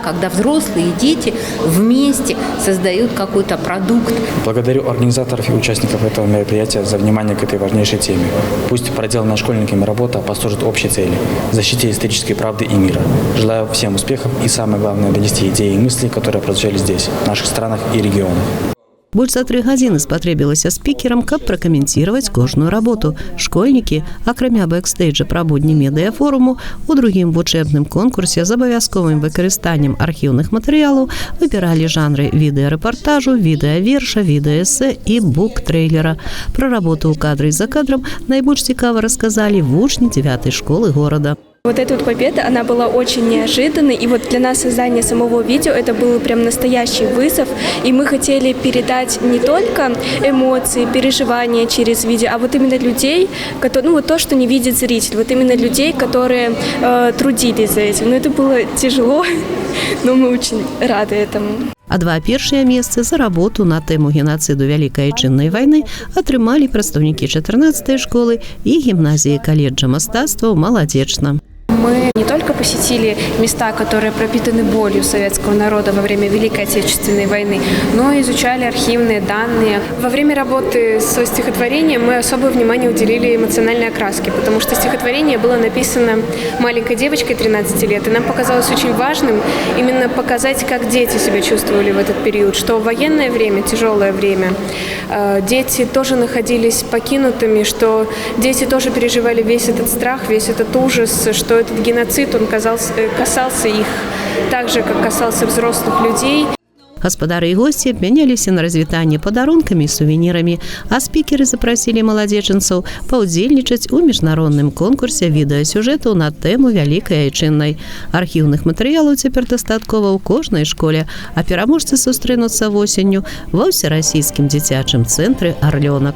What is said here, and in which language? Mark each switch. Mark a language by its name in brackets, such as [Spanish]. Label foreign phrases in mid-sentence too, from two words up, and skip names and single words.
[Russian] Когда взрослые и дети вместе создают какой-то продукт. Благодарю организаторов и участников этого мероприятия за внимание к этой важнейшей теме. Пусть проделанная школьниками работа послужит общей цели – защите исторической правды и мира. Желаю всем успехов и, самое главное, донести идеи и мысли, которые прозвучали здесь, в наших странах и регионах. [Belarusian] Больш за 3 гадзіны спатрэбілася спікерам, каб пракаментировать кожную работу. Школьнікі, акрамя бэкстейджа пра будні медыафоруму, у другім вучэбным конкурсе з абавязковым выкарыстаннем архіўных матэрыялаў выбіралі жанры відэарэпартажу, відэаверша, відэаэсэ і бук-трэйлера. Пра работу ў кадры і за кадрам найбольш цікава расказалі вучні 9-й школы горада. [Russian] Вот эта вот победа, она была очень неожиданной, и вот для нас создание самого видео это был прям настоящий вызов, и мы хотели передать не только эмоции, переживания через видео, а вот именно людей, которые, ну вот то, что не видит зритель, вот именно людей, которые трудились за этим. Но это было тяжело, но мы очень рады этому. [Belarusian] А 2 першыя месцы за работу на тэму геноциду Вялікай Айчыннай вайны атрымалі прадстаўнікі 14-й школы і гімназіі каледжа мастацтваў «Маладзечна». [Russian] Мы не только посетили места, которые пропитаны болью советского народа во время Великой Отечественной войны, но и изучали архивные данные. Во время работы со стихотворением мы особое внимание уделили эмоциональной окраске, потому что стихотворение было написано маленькой девочкой 13 лет, и нам показалось очень важным именно показать, как дети себя чувствовали в этот период, что в военное время, тяжелое время, дети тоже находились покинутыми, что дети тоже переживали весь этот страх, весь этот ужас, что этот геноцид, он касался их так же, как касался взрослых людей. [Belarusian] Гаспадары і госці абмяняліся на развітанне падарункамі і сувенірамі, а спікеры запрасілі маладзечанцаў паўдзельнічаць у міжнародным конкурсе відэасюжэтаў на тэму Вялікай Айчыннай. Архіўных матэрыялаў цяпер дастаткова ў кожнай школе, а пераможцы сустрэнуцца восенню ва ўсерасійскім дзіцячым цэнтры «Арлёнак».